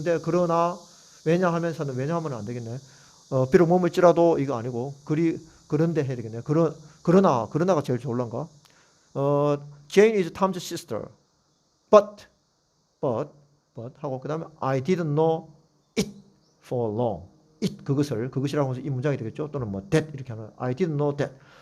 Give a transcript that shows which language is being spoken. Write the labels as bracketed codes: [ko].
[ko] 그러나 왜냐하면서는 왜냐하면 안 되겠네. 비록 뭐일지라도 이거 아니고 그런데 해야 되겠네. 그러나가 제일 좋을란가? [en] Jane is Tom's sister. But [ko] 하고 그 다음에 [en] I didn't know it for long. [ko] it 그것이라고 해서 이 문장이 되겠죠. 또는 뭐 [en] that [ko] 이렇게 하면 [en] I didn't know that.